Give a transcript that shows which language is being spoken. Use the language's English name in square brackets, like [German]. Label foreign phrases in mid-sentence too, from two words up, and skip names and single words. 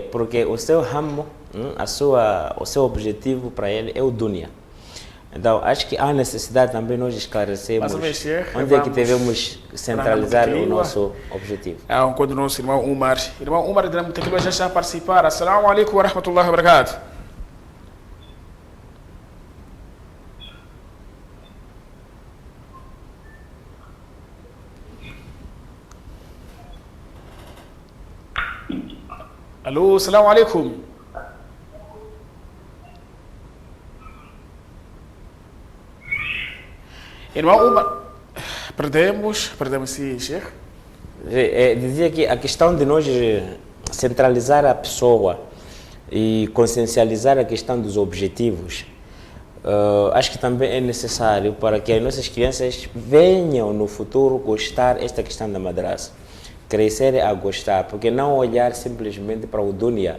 [Portuguese] Porque o seu ramo, o seu objetivo para ele é o dunya. Então, acho que há necessidade também nós esclarecermos onde é que devemos centralizar o nosso objetivo. Quando o nosso irmão Umar de Namutequilua já está a participar. [Arabic] السلام عليكم ورحمة الله وبركاته. Alô, السلام عليكم. [Portuguese] Irmão Umar, perdemos sim, Sheikh. Dizia que a questão de nós centralizar a pessoa e consciencializar a questão dos objetivos, acho que também é necessário para que as nossas crianças venham no futuro gostar desta questão da madraça, crescerem a gostar, porque não olhar simplesmente para o dunya.